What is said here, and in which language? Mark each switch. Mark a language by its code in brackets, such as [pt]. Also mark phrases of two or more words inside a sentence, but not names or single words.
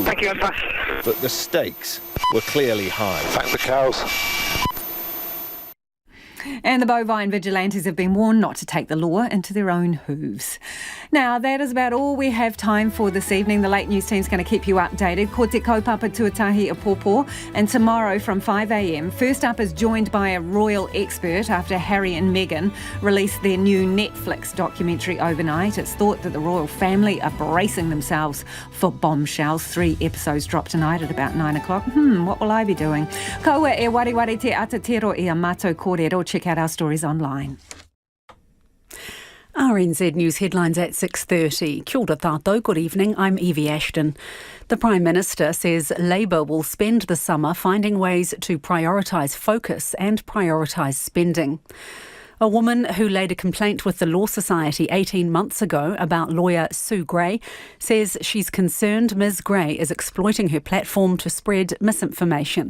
[en] Thank you, but the stakes were clearly high. Thank the cows. And the bovine vigilantes have been warned not to take the law into their own hooves. Now, that is about all we have time for this evening. The late news team's going to keep you updated. [mi] Ko te kaupapa tuatahi a pōpō. [en] And tomorrow from 5 a.m, First Up is joined by a royal expert after Harry and Meghan released their new Netflix documentary overnight. It's thought that the royal family are bracing themselves for bombshells. 3 episodes drop tonight at about 9 o'clock. What will I be doing? [mi] Kaua e wariwari te atatero i a mātou kōrero. [en] Check out our stories online. RNZ News headlines at 6:30. [mi] Kia ora tātou, [en] good evening, I'm Evie Ashton. The Prime Minister says Labour will spend the summer finding ways to prioritise focus and prioritise spending. A woman who laid a complaint with the Law Society 18 months ago about lawyer Sue Gray says she's concerned Ms Gray is exploiting her platform to spread misinformation.